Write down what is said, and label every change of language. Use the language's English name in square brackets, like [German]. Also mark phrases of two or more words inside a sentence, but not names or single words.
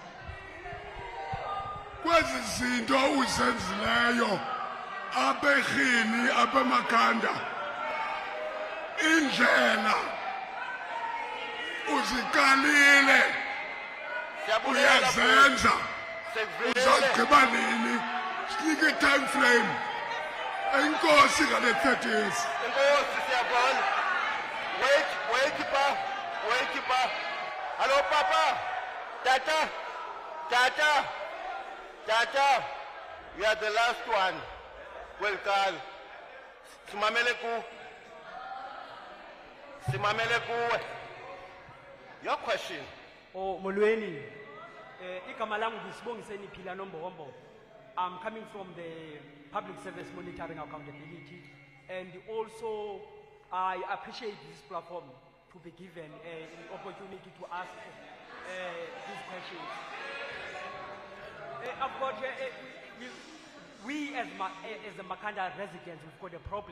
[Xhosa] Kwezi zinto uzenzileyo abegini abemakhanda indlela uzikalile uyazenza uzagqiba nini sinike [English] time frame [Xhosa] Enkosi ngale 30 years. Enkosi siyabona. [English] Wait pa. Hello papa. Tata. You are the last one. Welcome. [Xhosa] Simamele ku. [English] Your question. [Xhosa] Oh, Molweni. Igama langu ngisibongiseni Phila Nombombo. [English] I'm coming from the Public Service Monitoring Accountability, and also I appreciate this platform to be given an opportunity to ask these questions. Of course, we as the Makhanda residents, we've got a problem.